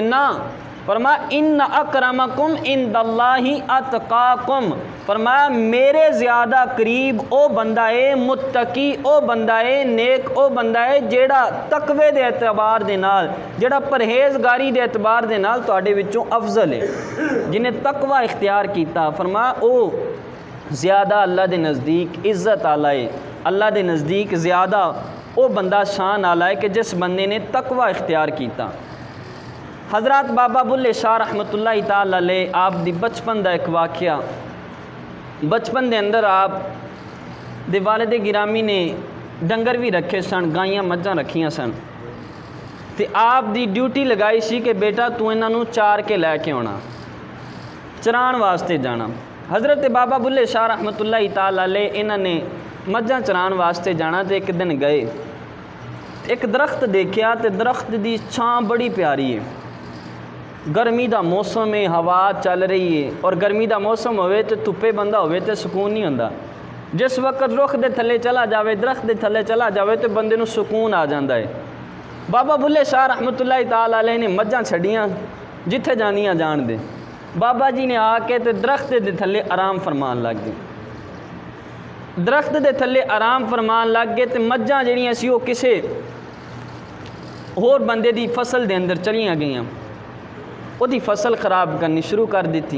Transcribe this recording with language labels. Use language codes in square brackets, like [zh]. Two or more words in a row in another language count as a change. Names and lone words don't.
[pa] نا، فرمایا [ar] إن أكرمكم عند الله أتقاكم, [pa] فرمایا میرے زیادہ قریب او بندہ ہے متقی، او بندہ ہے نیک، او بندہ ہے جیڑا تقوے دے اعتبار دے نال، جیڑا پرہیزگاری دے اعتبار دے نال تہاڈے وچوں افضل ہے، جنہیں تقویٰ اختیار کیا. [ur] فرمایا او زیادہ اللہ کے نزدیک عزت اعلیٰ ہے، اللہ کے نزدیک زیادہ او بندہ شان اعلیٰ ہے کہ جس بندے نے تقویٰ اختیار کیا. [pa] حضرت بابا بلھے شاہ رحمۃ اللہ تعالیٰ علیہ آپ دی بچپن کا ایک واقعہ، بچپن کے اندر آپ دے والد گرامی نے ڈنگر بھی رکھے سن، گائیاں مجھاں رکھیاں سن، تو آپ دی ڈیوٹی لگائی سی کہ بیٹا تو انہاں نوں چار کے لے کے آؤنا، چران واسطے جانا. حضرت بابا بلھے شاہ رحمۃ اللہ تعالیٰ علیہ انہاں نے مجھاں چران واسطے جانا. [ur] تو ایک دن گئے، ایک درخت دیکھا، تو درخت کی چھاں بڑی پیاری ہے، گرمی کا موسم ہے، ہوا چل رہی ہے، اور گرمی کا موسم ہووے تو دھپے بندہ ہووے تو سکون نہیں ہوندا. [pa] جس وقت رکھ دے تھلے چلا جائے، درخت دے تھلے چلا جائے تو بندے نوں سکون آ جاتا ہے. بابا بلھے شاہ رحمۃ اللہ تعالیٰ علیہ نے مجھاں چھڈیاں جتھے جانیاں جان دے. بابا جی نے آ کے تو درخت دے تھلے آرام فرمان لگ گئے. درخت دے تھلے آرام فرمان لگ گئے تو مجھاں جیہڑیاں سی اوہ کسے ہور بندے دی فصل دے اندر چلیاں گئیاں، اوہدی فصل خراب کرنی شروع کر دی.